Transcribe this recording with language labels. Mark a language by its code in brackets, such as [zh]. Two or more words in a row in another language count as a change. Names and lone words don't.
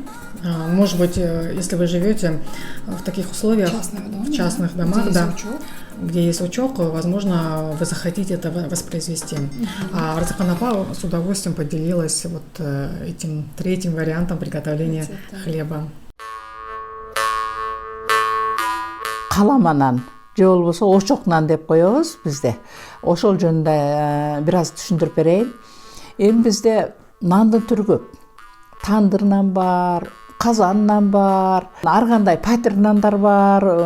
[ru] Может быть, если вы живете в таких условиях, в частных домах, да, где есть учёк, возможно, вы захотите это воспроизвести. А Арсхан Апа с удовольствием поделилась вот этим третьим вариантом приготовления хлеба. [ky] Каламанан же болбосо очок нан деп коебуз бизде. Ошол жөнүндө бир аз түшүндүрүп берейин. Эми бизде нандын түрү көп. Тандыр нан бар, казан нан бар, ар кандай патир нандар бар.